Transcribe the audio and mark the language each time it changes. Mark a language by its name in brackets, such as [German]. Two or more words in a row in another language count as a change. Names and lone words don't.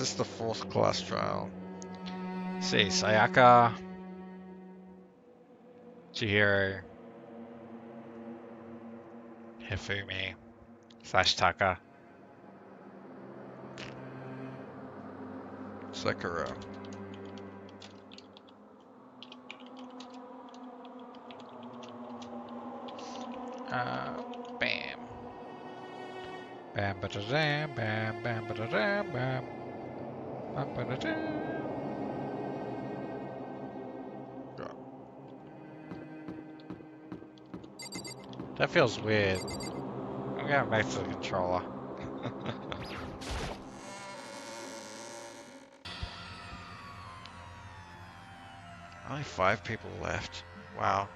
[English] This is the 4th class trial. See, Sayaka, Chihiro, Hifumi, Sashitaka, Sakura. Bam. Bam ba da dam, bam ba da dam, bam. Bam ba da dam. That feels weird. I'm going back to the controller. Only 5 people left. Wow.